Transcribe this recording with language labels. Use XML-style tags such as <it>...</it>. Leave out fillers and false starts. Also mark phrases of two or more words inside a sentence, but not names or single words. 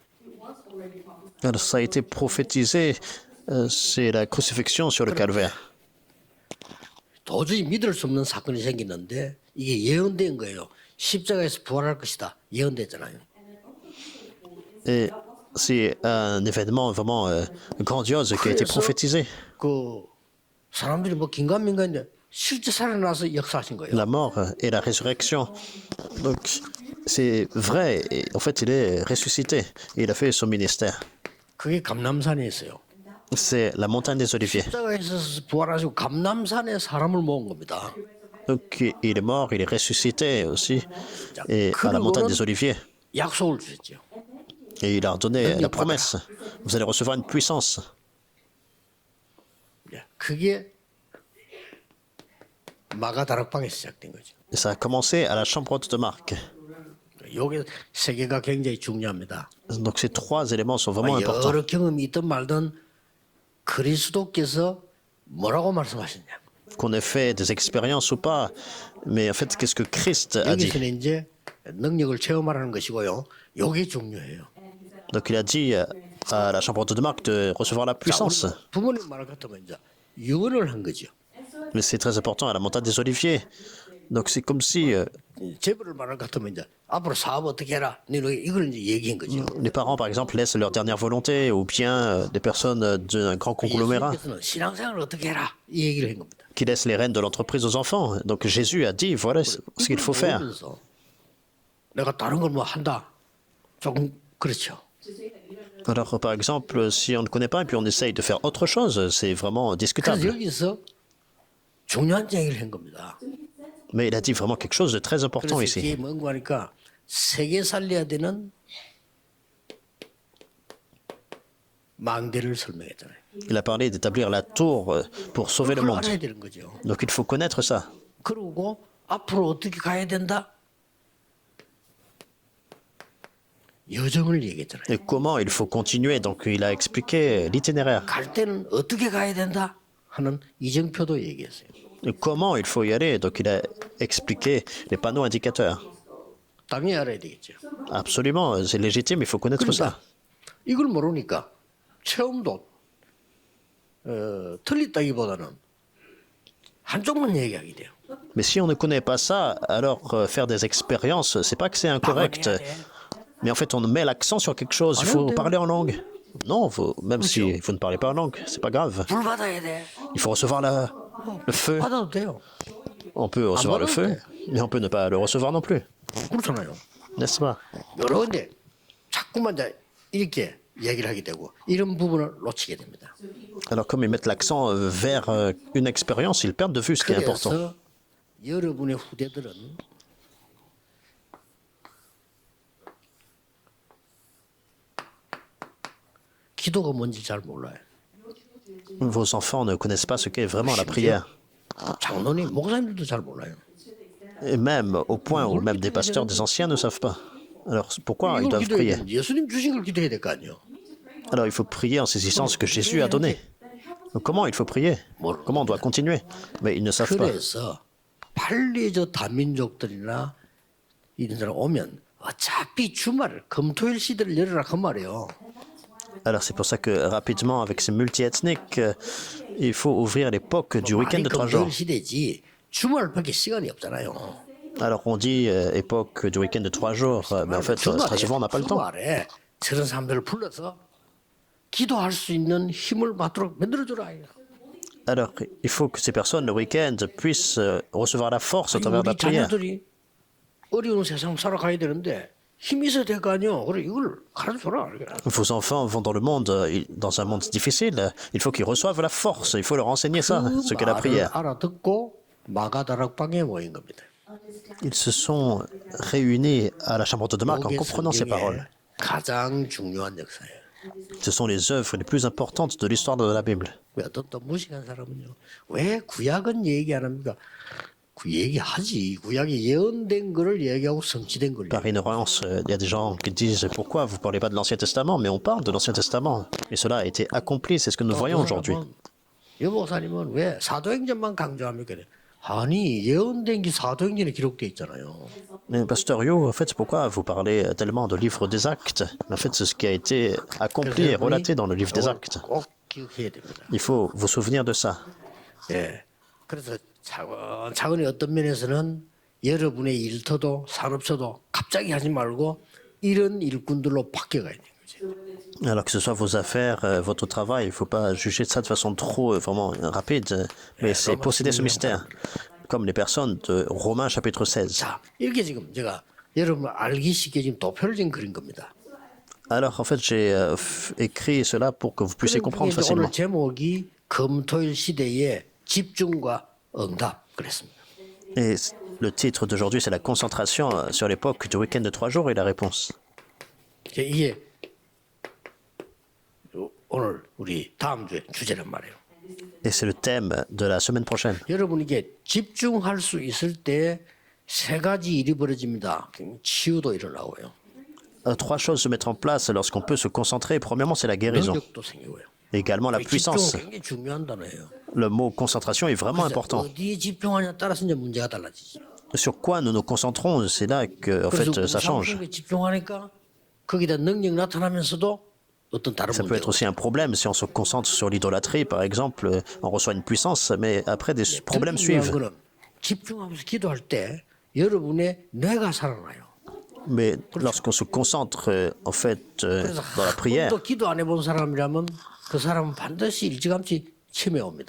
<fr>Alors, ça a été prophétisé, c'est la crucifixion sur le calvaire.</fr> <ko>도저히 믿을 수 없는 사건이 생겼는데 이게 예언된 거예요. 십자가에서 부활할 것이다. 예언됐잖아요.</ko> <fr>Et c'est un événement vraiment grandiose qui a été prophétisé.</fr> <ko>그 사람들이 뭐 긴가민가인데 실제 살아나서 역사하신 거예요.</ko> <fr>La mort et la résurrection. Donc, c'est vrai. Et en fait, il est ressuscité. Et il a fait son ministère.</fr> <ko>그게 감남산에 있어요.</ko> <fr>C'est la montagne des Oliviers.</fr> <ko>십자가에서 부활하시고 감남산에 사람을 모은 겁니다.</ko> <fr>Donc, il est mort, il est ressuscité aussi. Et à la montagne des Oliviers.</fr> <ko>약속을 주셨죠.</ko> <fr>Et il a donné la promesse. Vous allez recevoir une puissance.</fr> <ko>그게 마가 다락방에 시작된 거죠.</ko> <fr>Et ça a commencé à la chambre haute de Marc.</fr> <ko>요게 세 개가 굉장히 중요합니다.</ko> <fr>Donc, ces trois éléments sont vraiment importants.</fr> <ko>여러 경험이 있든 말든 그리스도께서 뭐라고 말씀하셨냐.</ko> <fr>Qu'on ait fait des expériences ou pas. Mais en fait, qu'est-ce que Christ a dit?</fr> <ko>여기서는 이제 능력을 체험하라는 것이고요. 요게 중요해요.</ko> <fr>Donc, il a dit à la chambre haute de Marc de recevoir la puissance.</fr> <ko>부모님 말 같으면 이제 유언을 한 거죠.</ko> <fr>Mais c'est très important à la montagne des Oliviers. Donc c'est comme si</fr> <ko>제부를 말할 같으면 이제 앞으로 사업 어떻게 해라. 이걸 이제 얘기한 거죠.</ko> <fr>les parents, par exemple, laissent leur dernière volonté ou bien des personnes d'un grand conglomérat</fr> <ko>예수님께서는 신앙생활을 어떻게 해라. 이 얘기를 한 겁니다.</ko> <fr>qui laissent les rênes de l'entreprise aux enfants. Donc Jésus a dit, voilà ce qu'il faut faire.</fr> <ko>내가 다른 걸 뭐 한다. 조금 그렇죠.</ko> <fr>Alors, par exemple, si on ne connaît pas et puis on essaye de faire autre chose, c'est vraiment</fr> <ko>그래서</ko> <fr>discutable.</fr> <ko>여기서 중요한 얘기를 한 겁니다.</ko> <fr>Mais il a dit vraiment quelque chose de très important</fr> <ko>그래서</ko> <fr>ici.</fr> <ko>이게 뭔가 하니까 세계 살려야 되는 망대를 설명했잖아요.</ko> <fr>Il a parlé d'établir la tour pour sauver le</fr> <ko>그걸</ko> <fr>monde.</fr> <ko>알아야 되는 거죠.</ko> <fr>Donc il faut connaître ça.</fr> <ko>그리고 앞으로 어떻게 가야 된다? 여정을 얘기했잖아요.</ko> <fr>Et comment il faut continuer. Donc il a expliqué l'itinéraire.</fr> <ko>갈 때는 어떻게 가야 된다 하는 이정표도 얘기했어요.</ko> <fr>Et comment il faut y aller. Donc il a expliqué les panneaux indicateurs.</fr> <ko>당연히 알아야 되겠죠.</ko> <fr>Absolument, c'est légitime, il faut connaître ça. 그러니까 이걸 모르니까 처음도 틀렸다기보다는 한쪽만 얘기하게 돼요. Mais si on ne connaît pas ça, alors faire des expériences, c'est pas que c'est incorrect. Mais en fait, on met l'accent sur quelque chose. Il faut parler en langue. Non, même si vous ne parlez pas en langue, c'est pas grave.</fr> <ko>불 받아야 돼.</ko> <fr>Il faut recevoir le feu.</fr> <ko>받아도 돼요.</ko> <fr>On peut recevoir le feu, mais on peut ne pas le recevoir non plus.</fr> <ko>그렇잖아요.</ko> <fr>N'est-ce pas?</fr> <ko>여러 군데 자꾸만 이제 이렇게 얘기를 하게 되고 이런 부분을 놓치게 됩니다.</ko> <fr>Alors, comme ils mettent l'accent vers une expérience, ils perdent de vue ce qui est important.</fr> <ko>그래서 여러분의 후대들은 기도가 뭔지 잘 몰라요.</ko> <fr>Vos enfants ne connaissent pas ce qu'est vraiment la prière.</fr> <ko>장로님, 목사님들도 잘 몰라요.</ko> <fr>Et même au point où même des pasteurs des anciens ne savent pas. Alors, pourquoi ils</fr> <ko>이걸</ko> <fr>doivent</fr> <ko>기도해야</ko> <fr>prier?</fr> <ko>되는데 예수님 주신 걸 기도해야 될 거 아니에요.</ko> <fr>Alors, il faut prier en saisissant ce que Jésus a donné. Donc, comment il faut prier? Comment on doit continuer? Mais ils ne savent pas.</fr> <ko>그래서 빨리 저 다민족들이나 이런 사람 오면 어차피 주말 금토일 시대를 열어라 그 말이에요.</ko> <fr>Alors, c'est pour ça que rapidement, avec ces multiethniques, il faut ouvrir l'époque du week-end</fr> <ko>말이</ko> <fr>de 3 jours.</fr> <ko>금토일 시대지 주말밖에 시간이 없잖아요.</ko> <fr>Alors, on dit époque du week-end de 3 jours, mais en fait, très souvent, on n'a pas le temps.</fr> <ko>주말에 저런 사람들을 불러서 기도할 수 있는 힘을 받도록 만들어주라.</ko> <fr>Alors, il faut que ces personnes, le week-end, puissent recevoir la force au travers de la</fr> <ko>우리</ko> <fr>prière.</fr> <ko>자녀들이 어려운 세상 살아가야 되는데 힘이 있어야 될 거 아니에요. 그래 이걸 가르쳐라.</ko> <fr>Vos enfants vont dans le monde, dans un monde difficile, il faut qu'ils reçoivent la force, il faut leur enseigner ça, ce qu'est la</fr> <ko>말을</ko> <fr>prière.</fr> <ko>알아듣고 마가다락방에 모인 겁니다.</ko> <fr>Ils se sont réunis à la chambre de Marc en</fr> <ko>그게</ko> <fr>comprenant ces</fr> <ko>성경의</ko> <fr>paroles.</fr> <ko>가장 중요한 역사예요.</ko> <fr>Ce sont les œuvres les plus importantes de l'histoire de la Bible.</fr> <ko>왜 어떤 또 무식한 사람은요. 왜 구약은 얘기 안 합니까? 그 얘기하지. 구약이 예언된 거를 얘기하고 성취된 걸.</ko> <fr>Par ignorance, il y a des gens qui disent pourquoi vous ne parlez pas de l'Ancien Testament, mais on parle de l'Ancien Testament. Et cela a été accompli, c'est ce que nous voyons aujourd'hui.</fr> <ko>여보사님은 왜 사도행전만 강조합니까? 아니 예언된 게 사도행전에 기록돼 있잖아요.</ko> <fr>Mais Pasteur Yo, en fait, pourquoi vous parlez tellement de livre des actes? En fait, c'est ce qui a été accompli et relaté dans le livre des actes.</fr> <ko>꼭 기억해야 됩니다.</ko> <fr>Il faut vous souvenir de ça.</fr> <ko>예. 그래서 차근차근히 어떤 면에서는 여러분의 일터도 산업처도 갑자기 하지 말고 이런 일꾼들로 바뀌어가야 되는 거죠.</ko> <fr>Alors que ce soit vos affaires, votre travail, il ne faut pas juger de ça de façon trop vraiment rapide, mais c'est posséder ce mystère, comme les personnes de Romains chapitre 16.</fr> <ko>자, 이렇게 지금 제가 여러분 알기 쉽게 지금 도표를 지금 그린 겁니다.</ko> <fr>Alors en fait, j'ai écrit cela pour que vous puissiez comprendre</fr> <ko>이제</ko> <fr>facilement.</fr> <ko>오늘 제목이 금토일 시대의 집중과 응답 그랬습니다.</ko> <fr>Et le titre d'aujourd'hui, c'est la concentration sur l'époque du week-end de 3 jours et la réponse.</fr> <ko>이게 오늘 우리 다음 주에 주제란 말이에요.</ko> <fr>Et c'est le thème de la semaine prochaine.</fr> <ko>여러분 이게 집중할 수 있을 때 세 가지 일이 벌어집니다. 치유도 일어나고요.</ko> <fr>3 choses se mettent en place lorsqu'on peut se concentrer. Premièrement, c'est la guérison.</fr> <ko>능력도 생기고요.</ko> <fr>Et également la puissance.</fr> <ko>집중은 굉장히 중요한 단어예요.</ko> <fr>Le mot concentration est vraiment important.</fr> <ko>어디에 집중하냐에 따라서 이제 문제가 달라지죠.</ko> <fr>Sur quoi nous nous concentrons, c'est là que en fait, ça change.</fr> <ko>우상성에 집중하니까 거기다 능력 나타나면서도 어떤 다른</ko> <fr>Ça peut être</fr> <ko>문제가</ko> <fr>aussi un problème si on se concentre sur l'idolâtrie, par exemple, on reçoit une puissance, mais après des problèmes suivent.</fr> <ko>거는 집중하면서 기도할 때 여러분의 뇌가 살아나요.</ko> <fr>Mais lorsqu'on se concentre en fait</fr> <ko>그래서</ko> <fr>dans la prière</fr> <ko>또 기도 안 해본 사람이라면 그 사람은 반드시 일찌감치 치매 옵니다.</ko>